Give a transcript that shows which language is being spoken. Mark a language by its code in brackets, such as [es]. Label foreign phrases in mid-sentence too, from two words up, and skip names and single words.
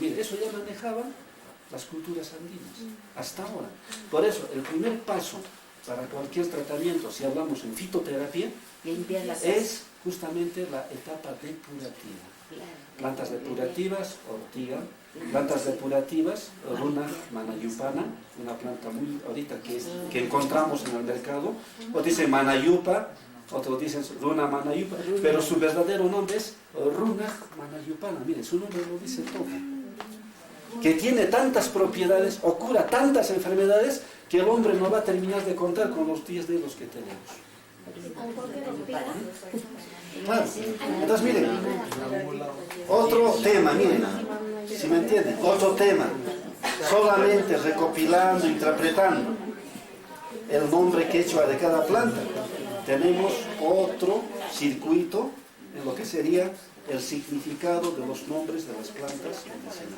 [es] Mire, eso ya manejaban las culturas andinas, hasta ahora. Por eso, el primer paso para cualquier tratamiento, si hablamos en fitoterapia, es justamente la etapa depurativa. Plantas depurativas, ortiga, plantas depurativas, runa manayupana, una planta muy ahorita que encontramos en el mercado, o dicen manayupa, otros dicen runa manayupa, pero su verdadero nombre es runa manayupana. Mire, su nombre lo dice todo. Que tiene tantas propiedades, o cura tantas enfermedades, que el hombre no va a terminar de contar con los 10 dedos que tenemos. Claro. Entonces, miren, otro tema, miren, si me entienden, otro tema, solamente recopilando, interpretando el nombre quechua de cada planta, tenemos otro circuito en lo que sería el significado de los nombres de las plantas medicinales.